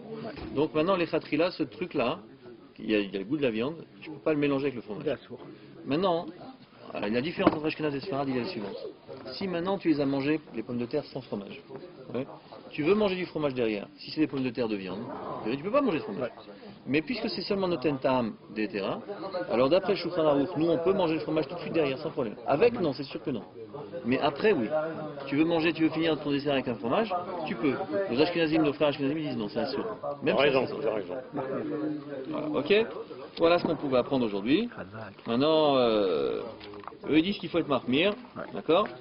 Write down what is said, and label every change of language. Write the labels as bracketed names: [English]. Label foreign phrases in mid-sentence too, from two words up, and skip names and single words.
[French] Donc maintenant les khatrila, ce truc là, il y a le goût de la viande, je ne peux pas le mélanger avec le fromage. Maintenant, la différence entre Ashkenaz et Sfarad, il est la suivante. Si maintenant tu les as mangées, les pommes de terre sans fromage, ouais, tu veux manger du fromage derrière, si c'est des pommes de terre de viande, tu ne peux pas manger de fromage. [Hebrew] Mais puisque c'est seulement נותן טעם דהיתרא, [French] alors d'après le Shulchan Aruch, nous on peut manger le fromage tout de suite derrière, sans problème. Avec, non, c'est sûr que non. Mais après, oui. Tu veux finir ton dessert avec un fromage, tu peux. Les Ashkenazim, nos frères Ashkenazim, ils disent non, c'est un sûr. Même T'as raison, t'as raison. Voilà, ok. Voilà ce qu'on pouvait apprendre aujourd'hui. Maintenant, eux ils disent qu'il faut être marmire, d'accord?